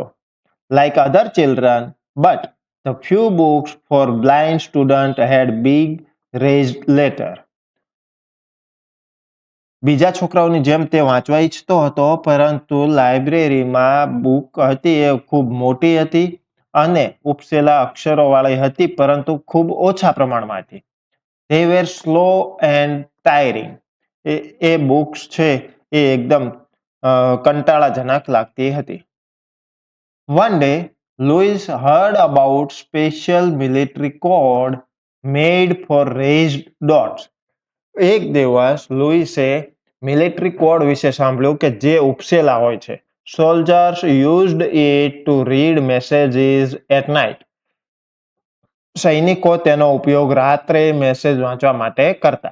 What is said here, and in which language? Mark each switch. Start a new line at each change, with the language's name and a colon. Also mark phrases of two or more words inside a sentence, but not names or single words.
English: Like other children, but the few books for blind student had big raised letter.
Gujarati: બીજા છોકરાઓની જેમ તે વાંચવા ઈચ્છતો હતો, પરંતુ લાઇબ્રેરીમાં બુક હતી એ ખૂબ મોટી હતી અને ઉપસેલા અક્ષરોવાળી હતી, પરંતુ ખૂબ ઓછા પ્રમાણમાં હતી.
English: They were slow and tiring.
Gujarati: એ બુક્સ છે એ એકદમ કંટાળાજનક લાગતી હતી.
English: One day, Louis heard about special military code made for raised dots.
Gujarati: એક દિવસ લુઈસે મિલિટરી કોડ વિશે સાંભળ્યું કે જે ઉપસેલા હોય છે.
English: Soldiers used it to read messages at night.
Gujarati: સૈનિકો તેનો ઉપયોગ રાત્રે મેસેજ વાંચવા માટે કરતા.